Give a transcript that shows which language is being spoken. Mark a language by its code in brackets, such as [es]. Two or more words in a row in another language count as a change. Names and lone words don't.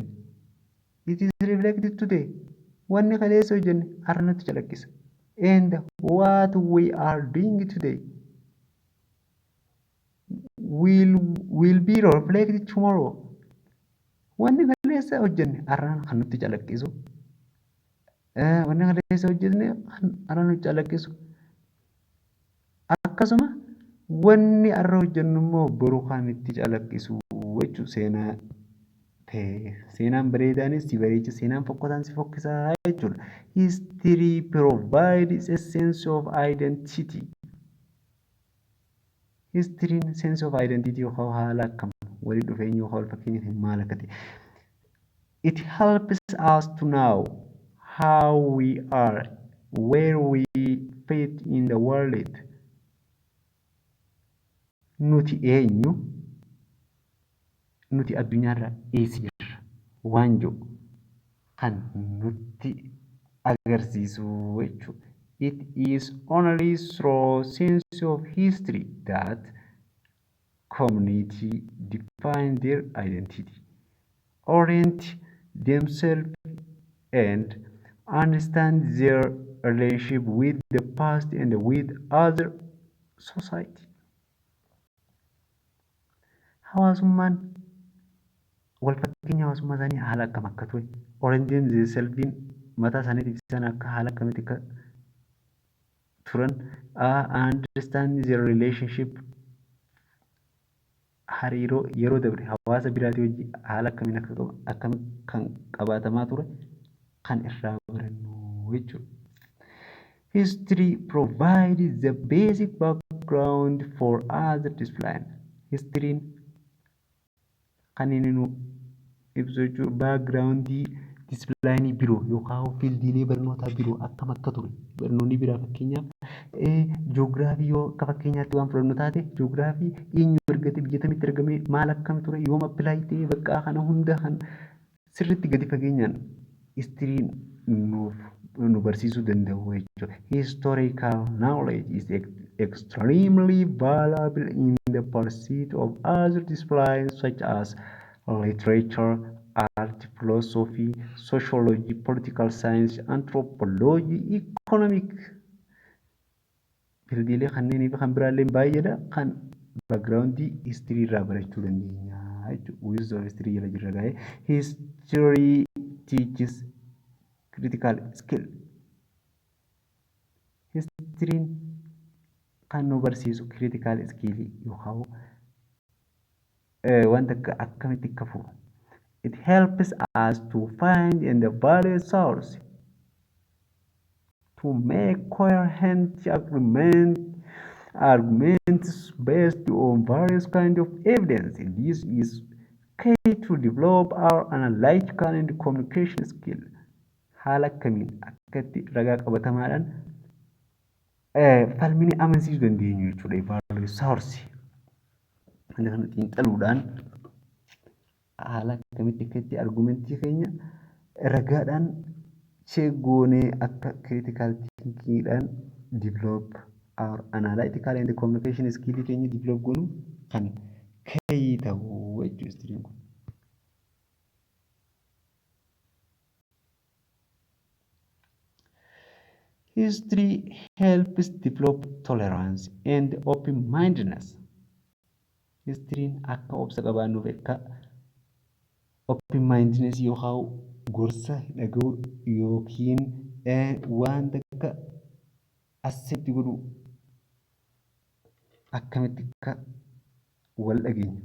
[en] It is reflected today. [om] Wanni kaleessa hojjenne har'a nutti calaqqisa. [en] And what we are doing today will be reflected tomorrow. [om] Wanni kaleessa hojjenne har'aan kan nutti calaqqisu. Wanni kaleessa hojjenne har'a nutti calaqqisu. Akkasuma wanni har'a hojjennu immoo boru kan itti calaqqisu jechuudha. Seenaa ta'e seenaan bareedaanis si bareecha, seenaan fokkotaan si fokkisaa jechuudha. [en] History provides a sense of identity. [om] History'n [en] sense of identity [om] yookaan haala akkam walii dhufeenya yookaan wal fakkeenya maal akka ta'e. [en] It helps us to know how we are, where we fit in the world. [om] Nuti eenyu? Nuti addunyaarra eessa jirra? Waan jedhu kan nutti agarsiisu jechuudha. [en] It is only through sense of history that community define their identity, orient themselves, and understand their relationship with the past and with other society. [om] Hawaasummaan wal fakkeenya hawaasummaa isaanii haala akkam akka ture, [en] orient themselves [om] mataa isaaniitiif isaan akka haala akkamitti akka turan, [en] understand their relationship, [om] hariiroo yeroo dabre hawaasa biraatii wajjin haala akkamiin akka kan qabaatamaa ture kan irraa barannu jechuudha. [en] History provides the basic background for other discipline. [om] History'n kan inni nu ibsu jechuudha. [en] Backgroundii disciplineii [om] biroo yookaan fiildiilee barnootaa biroo akkam akka ture. Barnoonni biraa fakkeenyaaf ji'oogiraafii yoo akka fakkeenyaatti waan fudhannu taate ji'oogiraafii eenyu argate biyya kamitti argame maal akkam ture yoom appilaayi ta'e bakka kana hunda kan sirriitti gadi fageenyaan histiriin nu barsiisuu danda'u jechuudha. [en] Historical knowledge is extremely valuable in the pursuit of other disciplines such as literature, art, philosophy, sociology, political science, anthropology, economic. [om] Fiildiilee kanneenii fi kan biraallee baay'eedha kan [en] backgroundii history [om] irraa barachuu dandeenya jechuudha. [en] Wisdom history [om] jala jirra gaa'ee. [en] History teaches critical skill. [om] History'n kan nu barsiisu [en] critical skill [om] yookaan wanta akkamitti akka fuudhu. [en] It helps us to find and value source, to make coherent arguments based on various kinds of evidence. This is key to develop our analytical and communication skill. [om] Haala akkamiin akkatti ragaa qabatamaadhaan falmii amansiisuu dandeenyu jechuudha. [en] Value source. [om] Kana kan xiinxaluudhaan haala akkamitti akkatti argumentii keenya ragaadhaan goonee akka [en] critical thinkingidhaan develop our analytical and communication skill [om] keenya develop goonu kan ka'ii ta'u jechuudha. [en] History helps develop tolerance and open-mindedness. [om] History'n akka obsa qabaannuuf akka open-mindedness yookaan gorsa dhaga'uu yookiin wanta akka accept godhu akkamitti akka wal dhageenya.